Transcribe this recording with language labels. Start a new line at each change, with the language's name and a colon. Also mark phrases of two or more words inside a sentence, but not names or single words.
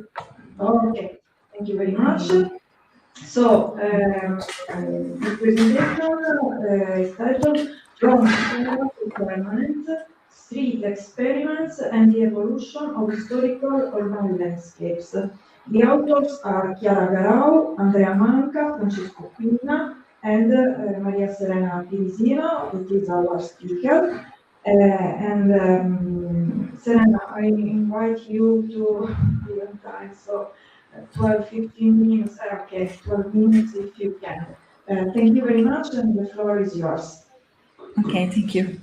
English: Oh, okay. Thank you very much. So, the presentation is titled From Ephemeral to Permanent: Street Experiments and the Evolution of Historical Urban Landscapes. The authors are Chiara Garau, Andrea Manca, Francesco Pinna, and Maria Serena Pirisino, that is our speaker. Serena, I invite you to be on time, so 12, 15 minutes, okay, 12 minutes if you can. Thank you very much, and the floor is yours. Okay, thank you.